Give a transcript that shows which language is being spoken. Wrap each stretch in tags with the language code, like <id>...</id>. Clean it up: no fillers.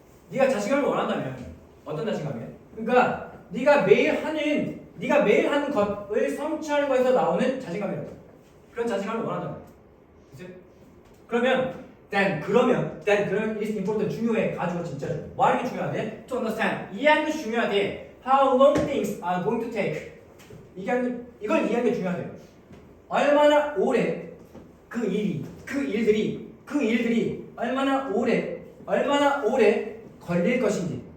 <ko>네가 자신감을 원한다면 어떤 자신감이야? 그러니까 네가 매일 하는 것을 성취하는 것에서 나오는 자신감이라고. 그런 자신감을 원한다면. 그치? 그러면 그러면</ko> <en>is important,</en> <ko>중요해. 가지고 진짜 뭐 하는 게 중요하대?</ko> <en>To understand,</en> <ko>이해하는 것이 중요하대.</ko> <en>How long things are going to take.</en> <ko>이걸 이해하는 게 중요하대요. 얼마나 오래 그 일들이 얼마나 오래 걸릴 것인지.</ko>